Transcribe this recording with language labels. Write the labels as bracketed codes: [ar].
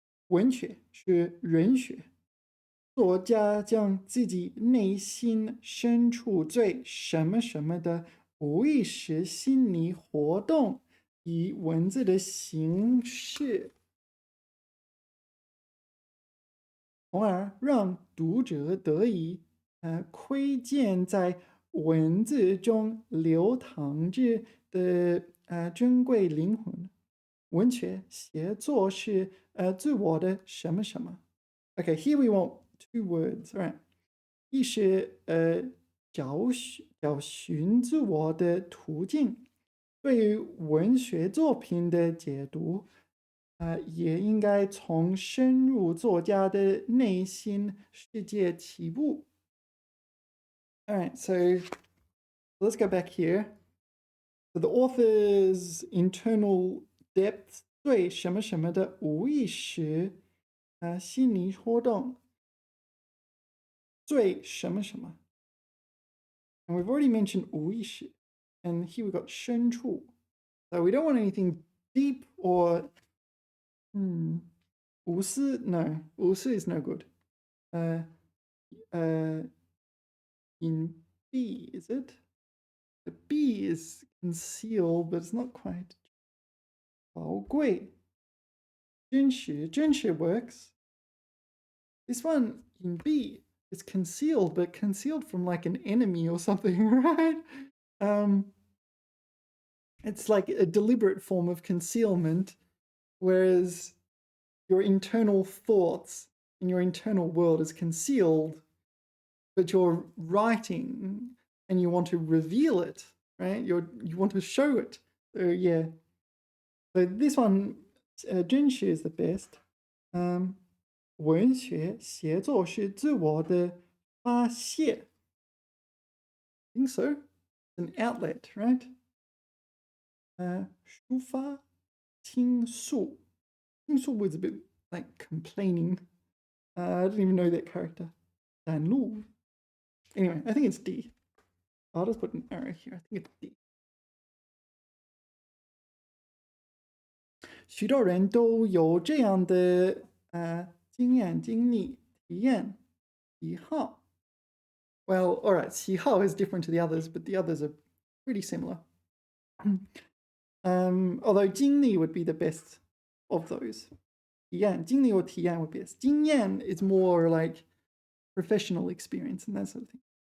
[zh] 文学是人学，作家将自己内心深处最什么什么的无意识心理活动，以文字的形式，从而让读者得以窥见在文字中流淌着的珍贵灵魂。文学写作是自我的什么什么。 [en] Okay, here we want 2 words, all right? [zh] 一是找寻自我的途径。对于文学作品的解读，也应该从深入作家的内心世界起步。 [en] All right, so let's go back here. So the author's internal depth [zh] 对什么什么的无意识心理活动最什么什么。 [en] And we've already mentioned 无意识, and here we've got 深处. So we don't want anything deep or [zh] 无私 no, 无私 [en] is no good. In B, is it? The B is concealed, but it's not quite. [zh] 宝贵真实 [en] works. This one in B is concealed, but concealed from like an enemy or something, right? It's like a deliberate form of concealment, whereas your internal thoughts in your internal world is concealed, but you're writing and you want to reveal it, right? You want to show it. So yeah. So this one, 真实 is the best. [zh] 文学写作是自我的发泄。 [en] I think so. It's an outlet, right? [zh] 抒发倾诉。 [en] 倾诉 was a bit like complaining. I didn't even know that character. [zh] 展露. [en] Anyway, I think it's D. I'll just put an arrow here. I think it's D. [zh] 许多人都有这样的经验、经历、体验、喜好。 [en] Well, all right, 喜好 is different to the others, but the others are pretty similar. Although 经历 would be the best of those. 体验, 经历 or 体验 would be best. 经验 is more like professional experience and that sort of thing.